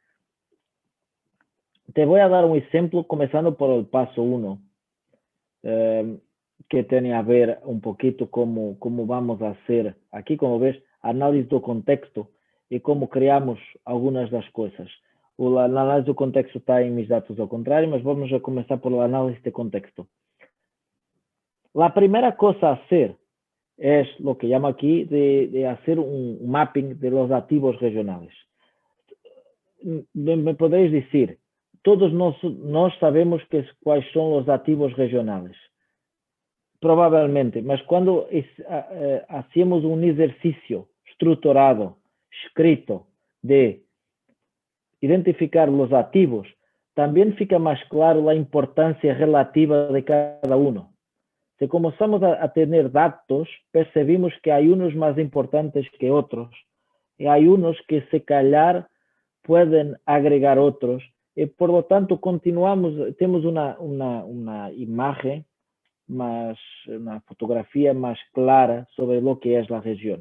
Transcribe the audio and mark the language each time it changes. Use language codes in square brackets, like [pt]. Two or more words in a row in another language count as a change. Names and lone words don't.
[es] Te voy a dar un ejemplo, comenzando por el paso 1, que tiene a ver un poquito cómo vamos a hacer aquí, como ves, análisis [pt] do contexto [es] y cómo creamos algunas de las cosas. El análisis [pt] do contexto [es] está en mis datos [pt] ao contrário, mas [es] vamos a comenzar por el análisis de contexto. La primera cosa a hacer es lo que llamo aquí de hacer un mapping de los activos regionales. Me podéis decir, todos nós sabemos cuáles son los activos regionales. Probablemente, [pt] mas quando [es] hacemos un ejercicio estructurado, escrito, de identificar los activos, también fica más claro la importancia relativa de cada uno. Si comenzamos a tener datos, percibimos que hay unos más importantes que otros, y hay unos que [pt] se calhar [es] pueden agregar otros, y por lo tanto tenemos una imagen, una fotografía más clara sobre lo que es la región.